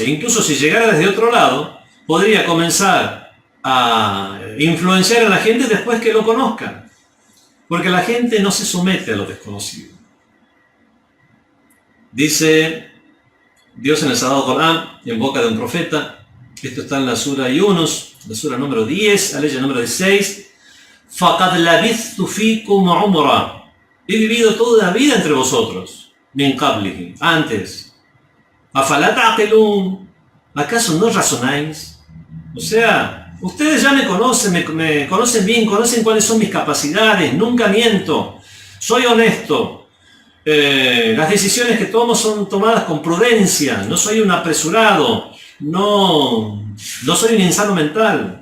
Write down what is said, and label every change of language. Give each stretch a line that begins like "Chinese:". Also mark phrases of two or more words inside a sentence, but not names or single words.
Spanish: Incluso si llegara desde otro lado, podría comenzar a influenciar a la gente después que lo conozcan, porque la gente no se somete a lo desconocido. Dice Dios en el Sagrado Corán, en boca de un profeta, esto está en la sura Yunus, la sura número 10, aleya número 16:
Arabic: فَقَدْ لَبِثْتُ فِيكُمْ عُمْرًا.
Spanish: He vivido toda la vida entre vosotros,
Arabic: من قبله,
Spanish: antes.
Arabic: أَفَلَا تَعْقِلُونَ.
Spanish: ¿Acaso no razonáis? O sea, ustedes ya me conocen, me conocen bien, conocen cuáles son mis capacidades, nunca miento, soy honesto. Las decisiones que tomo son tomadas con prudencia, no soy un apresurado, no soy un insano mental.